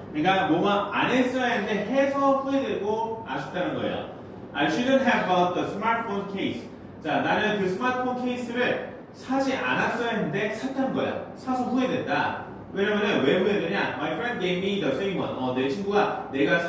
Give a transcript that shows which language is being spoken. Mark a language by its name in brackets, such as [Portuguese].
[Korean] 그러니까 뭐만 안 했어야 했는데 해서 후회되고 아쉽다는 거예요. [English] I shouldn't have bought the smartphone case. [Korean] 자, 나는 그 스마트폰 케이스를 사지 않았어야 했는데 샀다는 거야. 사서 후회된다. 왜냐면은 왜 후회되냐? [English] My friend gave me the same one. [Korean] 내 친구가 내가